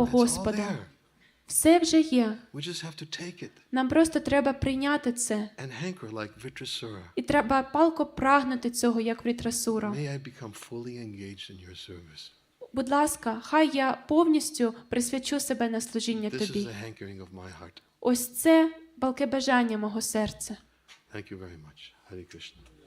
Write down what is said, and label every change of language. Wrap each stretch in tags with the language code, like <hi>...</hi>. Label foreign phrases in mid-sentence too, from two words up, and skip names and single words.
<en>It's all</en> <uk>Господа.</uk> <en>there.</en> <uk>Все вже є.</uk> <en>We just have to take it</en> <uk>Нам просто треба прийняти це.</uk> <en>and hanker like Vitrasura.</en> <uk>І треба палко прагнути цього, як Врітрасура.</uk> <en>May I become fully engaged in your service.</en> <uk>Будь ласка, хай я повністю присвячу себе на служіння</uk> <en>This is</en> <uk>Тобі.</uk> <en>the hankering of my heart.</en> <uk>Ось це палке бажання мого серця.</uk> <en>Thank you very much. Hare Krishna.</en>